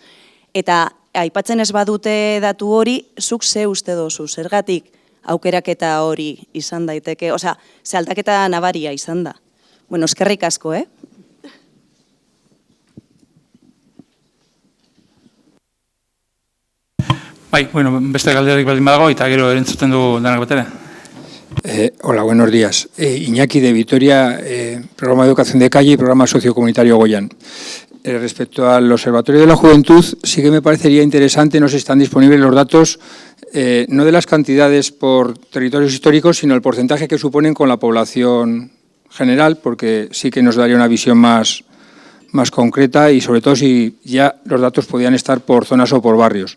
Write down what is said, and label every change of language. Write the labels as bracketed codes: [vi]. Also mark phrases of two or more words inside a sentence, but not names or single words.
[eu] Eta aipatzen ez badute datu hori, zuk ze uste dozu, zergatik aukeraketa hori izan daiteke, osea, ze aldaketa nabaria izan da. Bueno, eskerrik asko, Bai, bueno, beste galderik baldin badago, eta gero erantzuten du danak batera. [es] Hola, buenos días. Iñaki de Vitoria, programa de educación de calle y programa sociocomunitario Goyan. Respecto al Observatorio de la Juventud, sí que me parecería interesante, no sé si están disponibles los datos, no de las cantidades por territorios históricos, sino el porcentaje que suponen con la población general, porque sí que nos daría una visión más concreta y sobre todo si ya los datos podían estar por zonas o por barrios.